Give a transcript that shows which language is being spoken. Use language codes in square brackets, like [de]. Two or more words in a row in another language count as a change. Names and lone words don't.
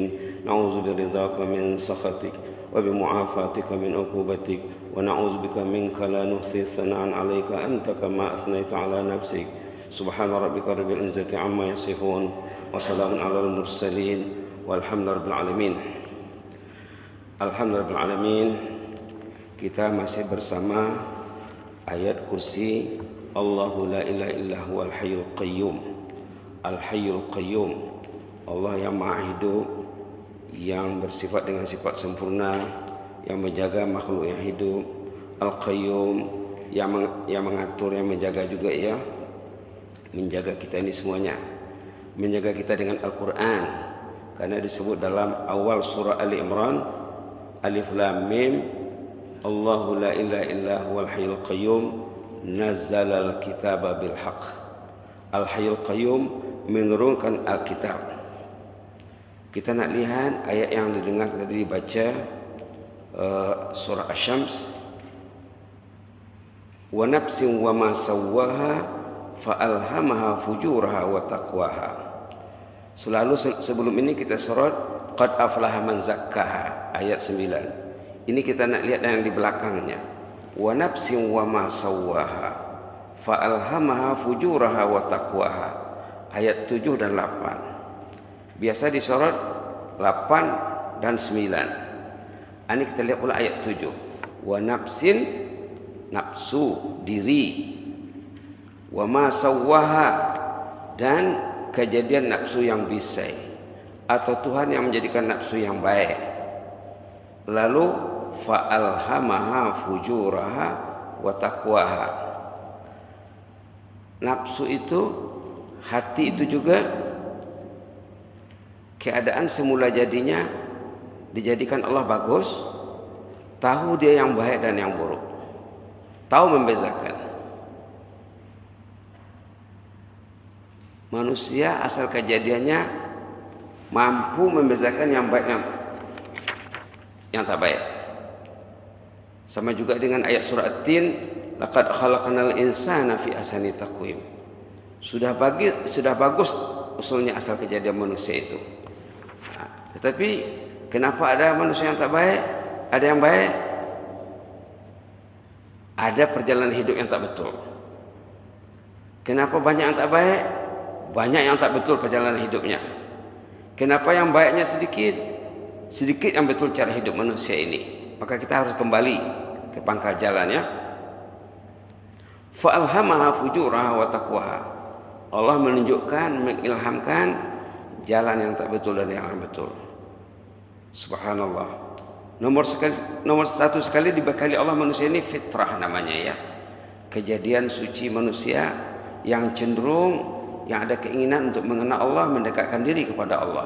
[ar] نعوذ برضاك من سخطك وبمعافاتك من عقوبتك ونعوذ بك منك لا نحصي ثناء عليك انت كما اثنيت على نفسك. سبحان ربك رب العزة عما يصفون وسلام على المرسلين والحمد لله رب العالمين. الحمد لله رب العالمين. [ms] Kita masih bersama ayat kursi [ar] الله لا إله إلا هو الحي القيوم. الحي القيوم, [ms] Allah yang maha hidup, yang bersifat dengan sifat sempurna, yang menjaga makhluk yang hidup. Al-qayyum, yang mengatur, yang menjaga juga, ya, menjaga kita ini semuanya, menjaga kita dengan Al-Quran. Karena disebut dalam awal surah Ali Imran, [ar] الم الله لا إله إلا هو الحي القيوم نزل الكتاب بالحق. الحي القيوم [ms] menurunkan Alkitab. Kita nak lihat ayat yang didengar tadi dibaca, surah Asy-Syams. [ar] ونفس وما سواها فألهمها فجورها وتقواها. [ms] Selalu sebelum ini kita surat [ar] قد أفلح من زكاها [ms] ayat 9. Ini kita nak lihat yang di belakangnya. [ar] ونفس وما سواها فألهمها فجورها وتقواها [ms] ayat 7 dan 8. Biasa disorot 8 dan 9. Ini kita lihat pula ayat 7. [ar] ونفس, [ms] nafsu, diri. [ar] وما سواها, [ms] dan kejadian nafsu yang bisai atau Tuhan yang menjadikan nafsu yang baik. [ar] Lalu فألهمها فجورها وتقواها. [ms] Nafsu itu, hati itu juga keadaan semula jadinya dijadikan Allah bagus, tahu dia yang baik dan yang buruk, tahu membezakan. Manusia asal kejadiannya mampu membezakan yang baik yang tak baik. Sama juga dengan ayat surah At-Tin, [ar] لقد خلقنا الإنسان في أحسن تقويم. [ms] Sudah bagus usulnya asal kejadian manusia itu. Tetapi kenapa ada manusia yang tak baik, ada yang baik? Ada perjalanan hidup yang tak betul. Kenapa banyak yang tak baik? Banyak yang tak betul perjalanan hidupnya. Kenapa yang baiknya sedikit? Sedikit yang betul cara hidup manusia ini. Maka kita harus kembali ke pangkal jalannya. [ar] فألهمها فجورها وتقواها. [ms] Allah menunjukkan, mengilhamkan jalan yang tak betul dan yang betul. [ar] Subhanallah. [ms] Nomor satu sekali dibekali Allah manusia ini fitrah namanya, ya. Kejadian suci manusia yang cenderung, yang ada keinginan untuk mengenal Allah, mendekatkan diri kepada Allah.